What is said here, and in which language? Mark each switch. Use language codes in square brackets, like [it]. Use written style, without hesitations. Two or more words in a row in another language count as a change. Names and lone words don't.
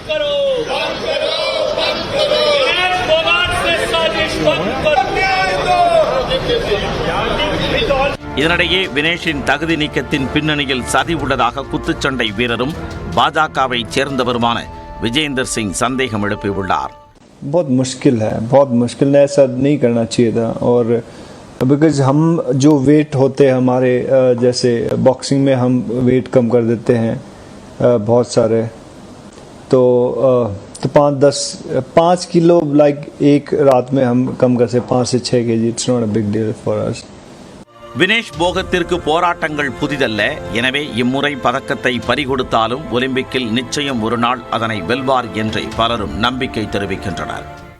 [ta] இதனிடையே வினேஷின் தகுதி நீக்கத்தின் பின்னணியில் சதி உள்ளதாக குத்துச்சண்டை வீரரும் பாஜகவை சேர்ந்தவருமான விஜேந்தர் சிங் சந்தேகம் எழுப்பியுள்ளார். [hi] बहुत मुश्किल है, ऐसा नहीं करना चाहिए था. और बिकॉज हम जो वेट होते हैं हमारे, जैसे बॉक्सिंग में हम वेट कम कर देते हैं बहुत सारे, तो 5 किलो लाइक एक रात में हम कम कर सकते 5 से 6 kg. [en] It's not a big deal for us. [ta] வினேஷ் போகத்திற்கு போராட்டங்கள் புதிதல்ல. எனவே இம்முறை பதக்கத்தை பறிகொடுத்தாலும் ஒலிம்பிக்கில் நிச்சயம் ஒரு நாள் அதனை வெல்வார் என்றே பலரும் நம்பிக்கை தெரிவிக்கின்றனர்.